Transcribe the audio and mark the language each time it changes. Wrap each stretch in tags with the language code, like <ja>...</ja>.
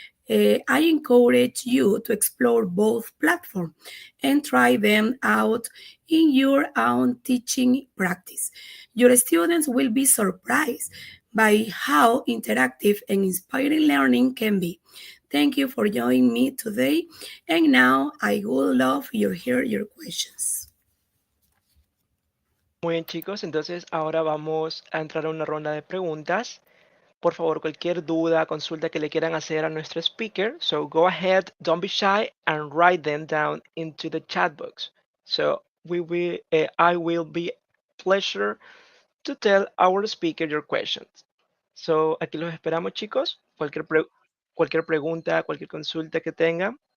<en>I encourage you to explore both platforms and try them out in your own teaching practice. Your students will be surprised by how interactive and inspiring learning can be. Thank you for joining me today. And now I would love to hear your questions.</en> <es>Muy bien, chicos. Entonces, ahora vamos a entrar a una ronda de preguntas. Por favor, cualquier duda, consulta que le quieran hacer a nuestro speaker.</es> <en>So go ahead, don't be shy, and write them down into the chat box. So I will be pleasure to tell our speaker your questions.</en> <es>So aquí los esperamos, chicos. Cualquier pregunta, cualquier consulta que tengan.</es>